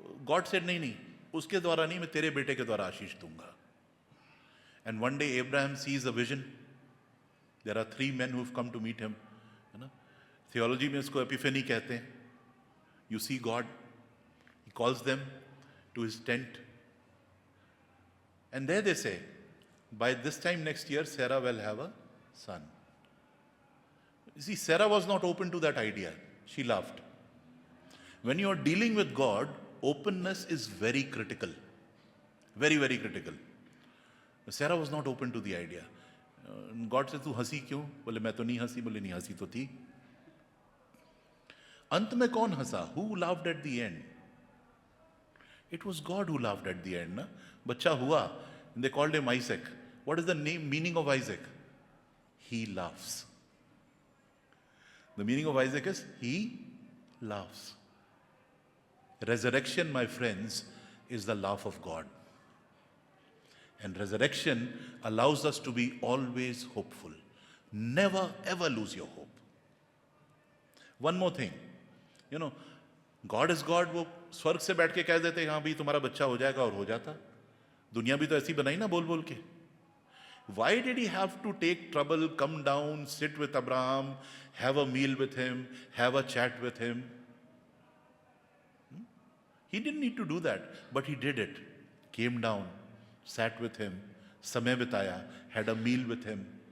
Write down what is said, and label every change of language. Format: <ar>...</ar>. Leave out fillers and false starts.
<en>God said</en> <hi>नहीं नहीं, उसके द्वारा नहीं, मैं तेरे बेटे के द्वारा आशीष दूंगा.</hi> <en>And one day Abraham sees a vision. There are 3 men who have come to meet him.</en> <hi>है ना? थियोलॉजी में इसको एपिफेनी कहते हैं.</hi> <en>You see God, he calls them to his tent, and there they say, by this time next year Sarah will have a son. You see, Sarah was not open to that idea. She laughed. When you are dealing with God, openness is very critical. Very, very critical. Sarah was not open to the idea. God said,</en> <hi>तू हंसी क्यों? बोले मैं तो नहीं हंसी. बोले नहीं हंसी तो थी. अंत में कौन हंसा?</hi> <en>Who laughed at the end? It was God who laughed at the end. ना?</en> <hi>बच्चा हुआ.</hi> <en>And they called him Isaac. What is the meaning of Isaac? He laughs. The meaning of Isaac is he laughs. Resurrection, my friends, is the laugh of God. And resurrection allows us to be always hopeful. Never ever lose your hope. One more thing. You know, God is God.</en> <hi>वो स्वर्ग से बैठ के कह देते हाँ भी तुम्हारा बच्चा हो जाएगा, और हो जाता. दुनिया भी तो ऐसी बनाई ना बोल बोल के.</hi> <en>Why did he have to take trouble, come down, sit with Abraham, have a meal with him, have a chat with him? He didn't need to do that, but he did it. Came down, sat with him,</en> <hi>समय बिताया,</hi> <en>had a meal with him.</en>